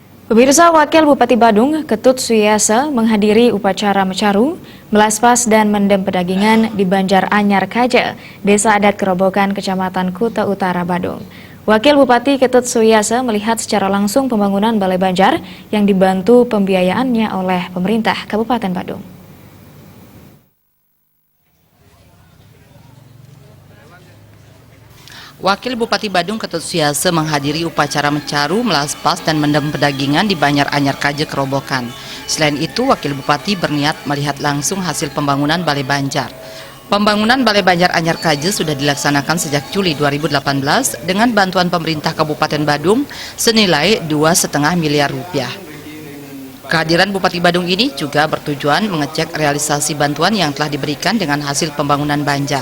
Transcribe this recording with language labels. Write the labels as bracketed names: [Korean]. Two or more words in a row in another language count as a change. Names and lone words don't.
[Indonesian] Pemirsa, Wakil Bupati Badung, Ketut Suyasa, menghadiri upacara mecaru, melaspas dan mendem pedagingan di Banjar Anyar Kaja, Desa Adat Kerobokan, Kecamatan Kuta Utara, Badung. Wakil Bupati Ketut Suyasa melihat secara langsung pembangunan Balai Banjar yang dibantu pembiayaannya oleh pemerintah Kabupaten Badung. Wakil Bupati Badung Ketut Suyasa menghadiri upacara mecaru, melaspas, dan mendem pedagingan di Banjar Anyar Kaja Kerobokan. Selain itu, Wakil Bupati berniat melihat langsung hasil pembangunan Balai Banjar. Pembangunan Balai Banjar Anyar Kaja sudah dilaksanakan sejak Juli 2018 dengan bantuan pemerintah Kabupaten Badung senilai 2,5 miliar rupiah. Kehadiran Bupati Badung ini juga bertujuan mengecek realisasi bantuan yang telah diberikan dengan hasil pembangunan Banjar.